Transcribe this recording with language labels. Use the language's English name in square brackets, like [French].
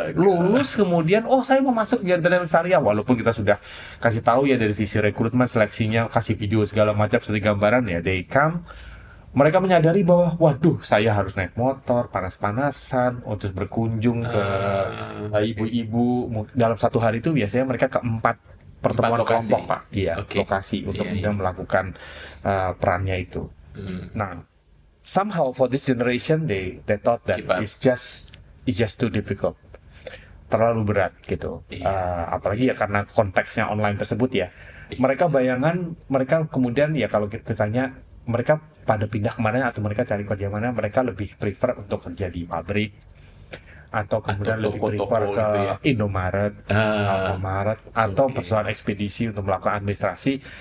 [Indonesian] Lulus kemudian, oh saya mau masuk di BPTN Syariah, walaupun kita sudah kasih tahu ya dari sisi rekrutmen, seleksinya, kasih video segala macam seperti gambaran ya, [English] they come. [Indonesian] Mereka menyadari bahwa, waduh, saya harus naik motor, panas-panasan, untuk berkunjung ke ibu-ibu. Dalam 1 hari itu biasanya mereka ke 4 pertemuan kelompok, Pak. Iya, lokasi untuk kemudian melakukan perannya itu. [English] Nah, somehow for this generation they thought that it's just too difficult, [Indonesian] terlalu berat gitu. Apalagi ya karena konteksnya online tersebut ya. Mereka bayangan mereka kemudian ya kalau kita tanya mereka pada pindah kemana atau mereka cari kerja mana, mereka lebih prefer untuk kerja di pabrik atau kemudian lebih prefer ke Indomaret, Alfamaret atau perusahaan ekspedisi untuk melakukan administrasi.